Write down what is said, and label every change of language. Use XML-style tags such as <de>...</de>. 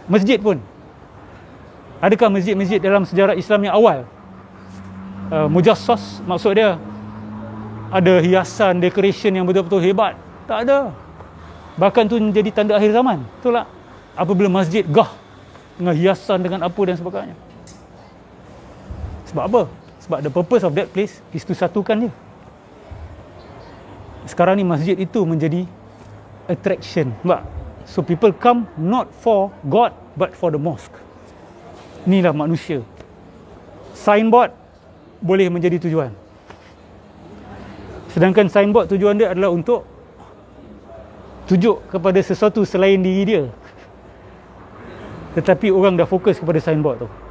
<ms>Masjid pun, adakah masjid-masjid dalam sejarah Islam yang awal mujassas, maksud dia ada hiasan, decoration yang betul-betul hebat? Tak ada. Bahkan tu menjadi tanda akhir zaman. Betul tak? Apabila masjid gah dengan hiasan, dengan apa dan sebagainya. Sebab apa? Sebab</ms> <en>the purpose of that place is to</en> <ms>satukan dia. Sekarang ni masjid itu menjadi attraction. Sebab</ms> <en>so people come not for God but for the mosque.</en> <ms>Inilah manusia. Signboard boleh menjadi tujuan, sedangkan signboard tujuan dia adalah untuk tunjuk kepada sesuatu selain diri dia. Tetapi orang dah fokus kepada signboard tu.</ms>